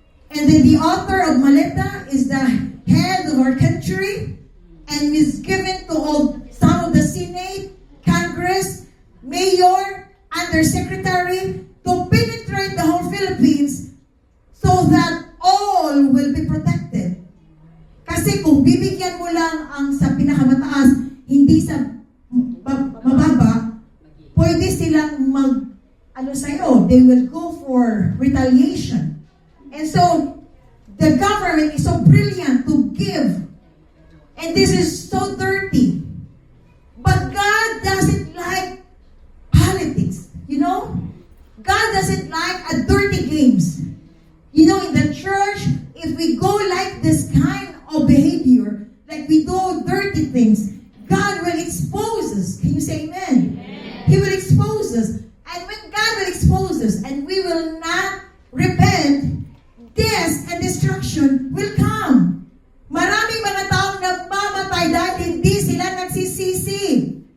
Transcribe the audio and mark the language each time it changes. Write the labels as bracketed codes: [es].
[en] And then the author of maleta is the head of our country, and is given to some of the Senate, Congress, mayor, undersecretary to penetrate the whole Philippines so that all will be protected. [tl] Kasi kung bibigyan mo lang ang sa pinakamataas, hindi sa mababa, pwede silang sa'yo. [en] They will go for retaliation. And so, the government is so brilliant to give. And this is so dirty. But God doesn't like politics, you know? God doesn't like dirty games. You know, in the church, if we go like this kind of behavior, like we do dirty things, God will expose us. Can you say amen? Amen. He will expose us. And when God will expose us and we will not repent, death and destruction will come. [tl] Maraming mga taong nagmamatay dahil hindi sila nagsisisi.